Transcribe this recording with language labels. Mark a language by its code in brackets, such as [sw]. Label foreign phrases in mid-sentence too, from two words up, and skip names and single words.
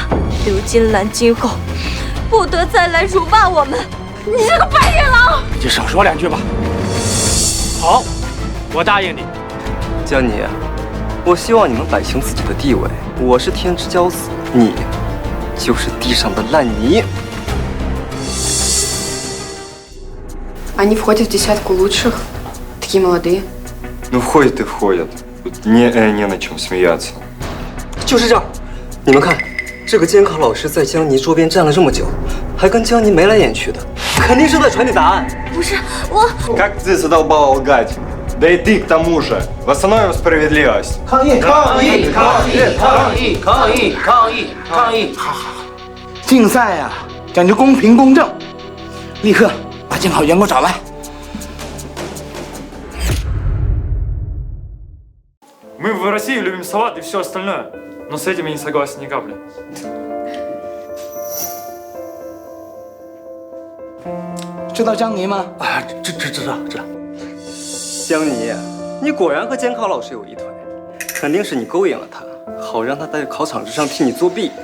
[zh] 刘金兰今后不得再来辱骂我们。你这个白眼狼！你就少说2句吧。好，我答应你。江宁，我希望你们摆清自己的地位。我是天之骄子，你就是地上的烂泥。 [ru] Они входят в десятку лучших, такие молодые. Ну входят и входят. Не на чем смеяться. [zh] 就是这样，你们看，这个监考老师在江宁桌边站了这么久，还跟江宁眉来眼去的，肯定是在传递答案。不是我。 [ru] Как ты задолбал лгать? Да и ты к тому же. Восстановим справедливость. [zh] 抗议！抗议！抗议！抗议！抗议！抗议！抗议！好好好，竞赛呀，讲究公平公正，立刻把监考员给我找来。 [ru] Мы в России любим салат и все остальное, но с этим я не согласен ни капли. [zh] 知道江宁吗？啊，知道。江宁，你果然和监考老师有一腿，肯定是你勾引了他，好让他在考场之上替你作弊。